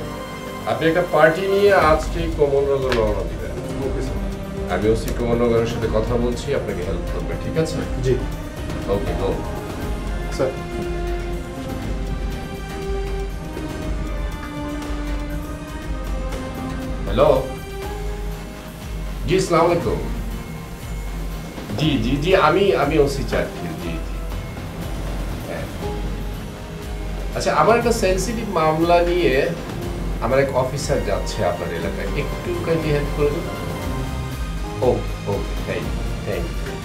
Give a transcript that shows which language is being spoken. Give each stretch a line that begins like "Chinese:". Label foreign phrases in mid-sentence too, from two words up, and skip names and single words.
Bangla: আপনি একটা পার্টি নিয়ে আজকে কমলনগর রওনা দিবেন।
English: OK sir.
Bangla: আমি ওসি কমলনগরের সাথে কথা বলছি, আপনাকে হেল্প করবে, ঠিক আছে? জি।
English: OK, go.
Bangla: স্যার।
Hindi: हेलो जी,
Arabic: السلام عليكم.
Hindi: जी जी जी,
Bangla: আমি ওসি চাচ্ছি। জি জি। আচ্ছা, আমার একটা সেনসিটিভ মামলা নিয়ে আমার এক অফিসার যাচ্ছে আপনার এলাকায়, একটু
English: kindly help
Bangla: করে দেবেন? ও ও,
English: thank you, thank you.